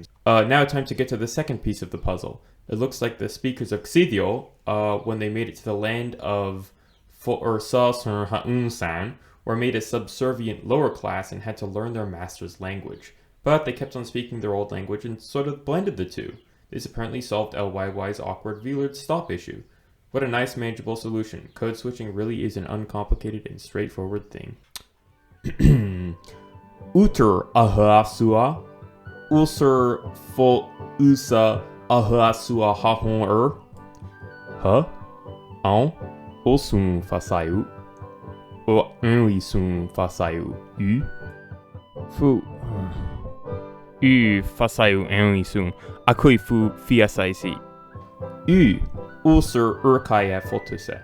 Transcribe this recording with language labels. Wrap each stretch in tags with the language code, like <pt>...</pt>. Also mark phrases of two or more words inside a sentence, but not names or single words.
<en>Now time to get to the second piece of the puzzle. It looks like the speakers of XIÐIO, when they made it to the land of Foithiqøi, were made a subservient lower class and had to learn their master's language. But they kept on speaking their old language and sort of blended the two. This apparently solved LYY's awkward Wheeler stop issue. What a nice manageable solution. Code switching really is an uncomplicated and straightforward thing. Uter ahasua, ulcer fo usa ahasua hahon ha, on, osun fasayu, o enlisun fasayu, fu. Fasayu enlisun, akui fu fiasaisi. Ulcer urkaya fotuse.</en>